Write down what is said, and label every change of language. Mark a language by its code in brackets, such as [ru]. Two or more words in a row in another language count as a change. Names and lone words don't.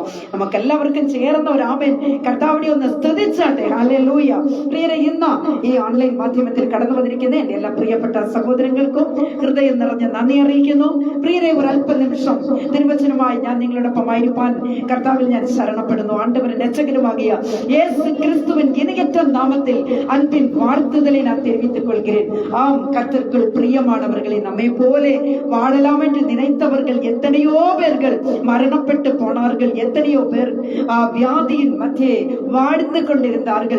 [ml] നമുക്കെല്ലാവർക്കും ചേർന്ന ഒരു ആമേൻ കർത്താവിനെ ഒന്ന് സ്തുതിച്ചാട്ടെ. ഹല്ലേലൂയ. പ്രിയരെ, ഇന്ന് ഈ ഓൺലൈൻ മാധ്യമത്തിൽ കടന്നു വന്നിരിക്കുന്ന എൻ്റെ എല്ലാ പ്രിയപ്പെട്ട സഹോദരങ്ങൾക്കും ഹൃദയം നിറഞ്ഞ നന്ദി അറിയിക്കുന്നു. പ്രിയരെ, ഒരു അല്പനിമിഷം തിരുവചനമായി ഞാൻ നിങ്ങളോടൊപ്പമായിരിക്കാൻ കർത്താവിൽ ഞാൻ ശരണപ്പെടുന്നു. [ta] ஆண்டவருடைய ரட்சகனுமாகிய யேசு கிறிஸ்துவின் இணையற்ற நாமத்தில் அன்பின் வாழ்த்துதலை நான் தெரிவித்துக் கொள்கிறேன். ஆம், கர்த்தருக்குள் பிரியமானவர்களை நம்மை போலே வாழலாம் என்று நினைத்தவர்கள் எத்தனையோ பேர்கள் மரணப்பட்டு போனார்கள். எத்தனையோ பேர் வியாதியின் மத்தியே வாழ்ந்து கொண்டிருந்தார்கள்.